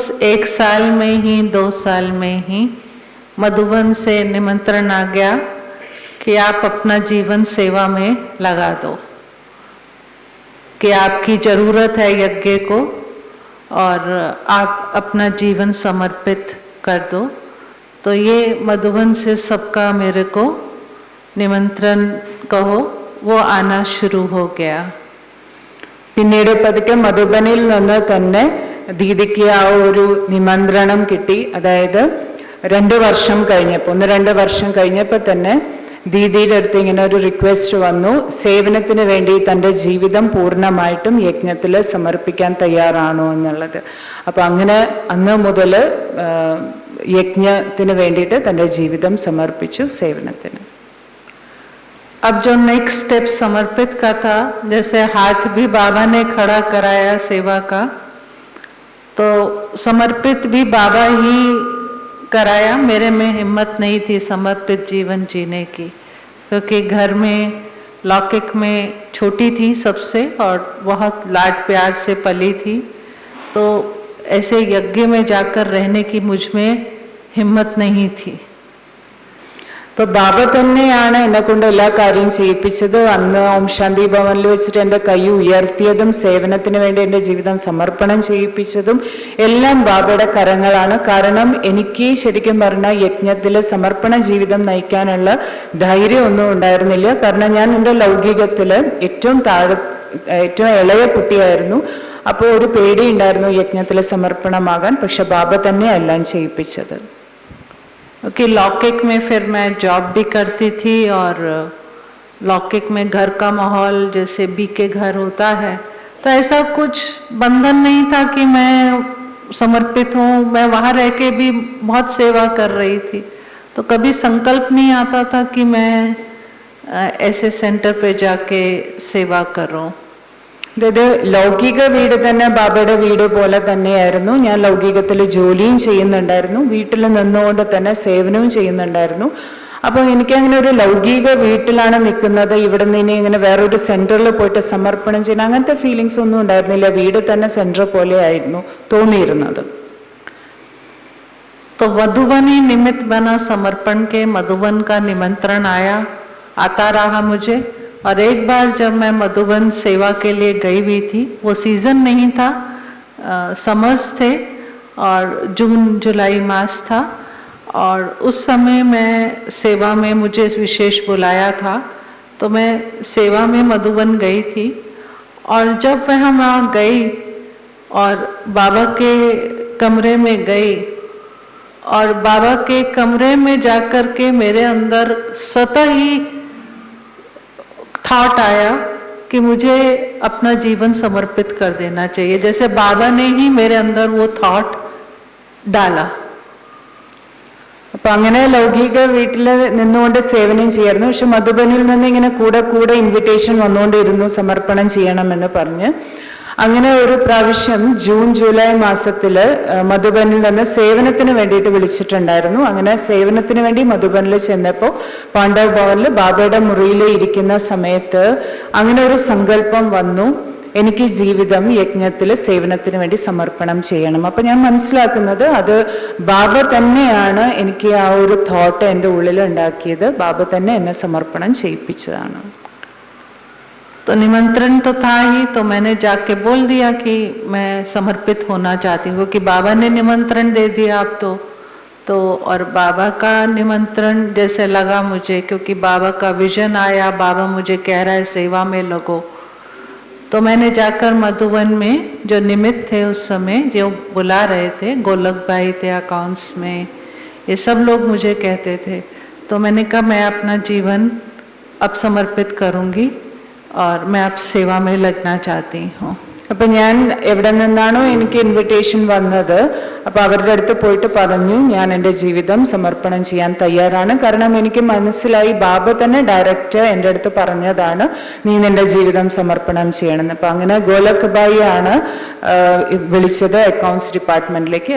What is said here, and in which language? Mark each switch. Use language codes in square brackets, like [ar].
[hi] एक साल में ही, 2 साल में ही मधुबन से निमंत्रण आ गया कि आप अपना जीवन सेवा में लगा दो, कि आपकी ज़रूरत है यज्ञ को और आप अपना जीवन समर्पित कर दो. तो ये मधुबन से सबका मेरे को निमंत्रण कहो वो आना शुरू हो गया. [ml] പിന്നീട് പതുക്കെ മധുബനിൽ നിന്ന് തന്നെ ദീദിക്ക് ആ ഒരു നിമന്ത്രണം കിട്ടി. അതായത് 2 വർഷം കഴിഞ്ഞപ്പോൾ, 1-2 വർഷം കഴിഞ്ഞപ്പോൾ തന്നെ ദീദിയുടെ അടുത്ത് ഇങ്ങനെ ഒരു റിക്വസ്റ്റ് വന്നു, സേവനത്തിന് വേണ്ടി തൻ്റെ ജീവിതം പൂർണ്ണമായിട്ടും യജ്ഞത്തിൽ സമർപ്പിക്കാൻ തയ്യാറാണോ എന്നുള്ളത്. അപ്പം അങ്ങനെ അന്ന് മുതൽ യജ്ഞത്തിന് വേണ്ടിയിട്ട് തൻ്റെ ജീവിതം സമർപ്പിച്ചു സേവനത്തിന്. [hi] अब जो नेक्स्ट स्टेप समर्पित का था, जैसे हाथ भी बाबा ने खड़ा कराया सेवा का, तो समर्पित भी बाबा ही कराया. मेरे में हिम्मत नहीं थी समर्पित जीवन जीने की, क्योंकि घर में लौकिक में छोटी थी सबसे और बहुत लाड प्यार से पली थी. तो ऐसे यज्ञ में जाकर रहने की मुझ में हिम्मत नहीं थी. [ml] ഇപ്പൊ ബാബ തന്നെയാണ് എന്നെ കൊണ്ട് എല്ലാ കാര്യം ചെയ്യിപ്പിച്ചത്. അന്ന് ഓം ശാന്തി ഭവനിൽ വെച്ചിട്ട് എൻ്റെ കൈ ഉയർത്തിയതും സേവനത്തിന് വേണ്ടി എൻ്റെ ജീവിതം സമർപ്പണം ചെയ്യിപ്പിച്ചതും എല്ലാം ബാബയുടെ കരങ്ങളാണ്. കാരണം എനിക്ക് ശരിക്കും പറഞ്ഞാൽ യജ്ഞത്തിൽ സമർപ്പണ ജീവിതം നയിക്കാനുള്ള ധൈര്യം ഒന്നും ഉണ്ടായിരുന്നില്ല. കാരണം ഞാൻ എൻ്റെ ലൗകികത്തില് ഏറ്റവും ഇളയ കുട്ടിയായിരുന്നു. അപ്പോൾ ഒരു പേടി ഉണ്ടായിരുന്നു യജ്ഞത്തിൽ സമർപ്പണമാകാൻ. പക്ഷെ ബാബ തന്നെ എല്ലാം ചെയ്യിപ്പിച്ചത്. [hi] कि लौकिक में फिर मैं जॉब भी करती थी और लौकिक में घर का माहौल जैसे बी के घर होता है, तो ऐसा कुछ बंधन नहीं था कि मैं समर्पित हूँ। मैं वहाँ रह के भी बहुत सेवा कर रही थी, तो कभी संकल्प नहीं आता था कि मैं ऐसे सेंटर पे जाके सेवा करूँ। [ml] അതായത് ലൗകിക വീട് തന്നെ ബാബയുടെ വീട് പോലെ തന്നെയായിരുന്നു. ഞാൻ ലൗകികത്തിൽ ജോലിയും ചെയ്യുന്നുണ്ടായിരുന്നു, വീട്ടിൽ നിന്നുകൊണ്ട് തന്നെ സേവനവും ചെയ്യുന്നുണ്ടായിരുന്നു. അപ്പോൾ എനിക്കങ്ങനെ ഒരു ലൗകിക വീട്ടിലാണ് നിൽക്കുന്നത്, ഇവിടെ നിന്ന് ഇനി ഇങ്ങനെ വേറൊരു സെൻറ്ററിൽ പോയിട്ട് സമർപ്പണം ചെയ്യണം അങ്ങനത്തെ ഫീലിങ്സ് ഒന്നും ഉണ്ടായിരുന്നില്ല. വീട് തന്നെ സെൻറ്റർ പോലെ ആയിരുന്നു തോന്നിയിരുന്നത്. [hi] तो मधुबन ही निमित्त बना समर्पण के। मधुबन का निमंत्रण आता रहा मुझे। और एक बार जब मैं मधुबन सेवा के लिए गई हुई थी, वो सीज़न नहीं था, समर्स थे और जून जुलाई मास था, और उस समय मैं सेवा में मुझे विशेष बुलाया था, तो मैं सेवा में मधुबन गई थी। और जब मैं वहाँ गई और बाबा के कमरे में गई, और बाबा के कमरे में जाकर के मेरे अंदर स्वतः ही थॉट आया कि मुझे अपना जीवन समर्पित कर देना चाहिए, जैसे बाबा ने ही मेरे अंदर वो थॉट डाला। [ml] അപ്പം അങ്ങനെ ലൗകിക വീട്ടിൽ നിന്നുകൊണ്ട് സേവനം ചെയ്യായിരുന്നു. പക്ഷെ മധുബനിൽ നിന്ന് ഇങ്ങനെ കൂടെ കൂടെ ഇൻവിറ്റേഷൻ വന്നുകൊണ്ടിരുന്നു സമർപ്പണം ചെയ്യണമെന്ന് പറഞ്ഞ്. അങ്ങനെ ഒരു പ്രാവശ്യം ജൂൺ ജൂലൈ മാസത്തിൽ മധുബനിൽ നിന്ന് സേവനത്തിന് വേണ്ടിയിട്ട് വിളിച്ചിട്ടുണ്ടായിരുന്നു. അങ്ങനെ സേവനത്തിന് വേണ്ടി മധുബനിൽ ചെന്നപ്പോൾ പാണ്ഡവ് ഭവനിൽ ബാബയുടെ മുറിയിൽ ഇരിക്കുന്ന സമയത്ത് അങ്ങനെ ഒരു സങ്കല്പം വന്നു, എനിക്ക് ജീവിതം യജ്ഞത്തിൽ സേവനത്തിന് വേണ്ടി സമർപ്പണം ചെയ്യണം. അപ്പം ഞാൻ മനസ്സിലാക്കുന്നത് അത് ബാബ തന്നെയാണ് എനിക്ക് ആ ഒരു തോട്ട് എൻ്റെ ഉള്ളിൽ ഉണ്ടാക്കിയത്, ബാബ തന്നെ എന്നെ സമർപ്പണം ചെയ്യിപ്പിച്ചതാണ്. [hi] तो निमंत्रण तो था ही, तो मैंने जाके बोल दिया कि मैं समर्पित होना चाहती हूँ, कि बाबा ने निमंत्रण दे दिया आप तो और बाबा का निमंत्रण जैसे लगा मुझे, क्योंकि बाबा का विजन आया, बाबा मुझे कह रहा है सेवा में लगो। तो मैंने जाकर मधुबन में जो निमित्त थे उस समय, जो बुला रहे थे, गोलक भाई थे अकाउंट्स में, ये सब लोग मुझे कहते थे, तो मैंने कहा मैं अपना जीवन अब समर्पित करूँगी और मैं अब सेवा में लगना चाहती हूँ. [ml] അപ്പം ഞാൻ എവിടെ നിന്നാണോ എനിക്ക് ഇൻവിറ്റേഷൻ വന്നത്, അപ്പോൾ അവരുടെ അടുത്ത് പോയിട്ട് പറഞ്ഞു ഞാൻ എൻ്റെ ജീവിതം സമർപ്പണം ചെയ്യാൻ തയ്യാറാണ്. കാരണം എനിക്ക് മനസ്സിലായി ബാബ തന്നെ ഡയറക്റ്റ് എൻ്റെ അടുത്ത് പറഞ്ഞതാണ് നീ നിൻ്റെ ജീവിതം സമർപ്പണം ചെയ്യണമെന്ന്. അപ്പം അങ്ങനെ ഗോലക് ഭായി ആണ് വിളിച്ചത് അക്കൗണ്ട്സ് ഡിപ്പാർട്ട്മെൻറ്റിലേക്ക്.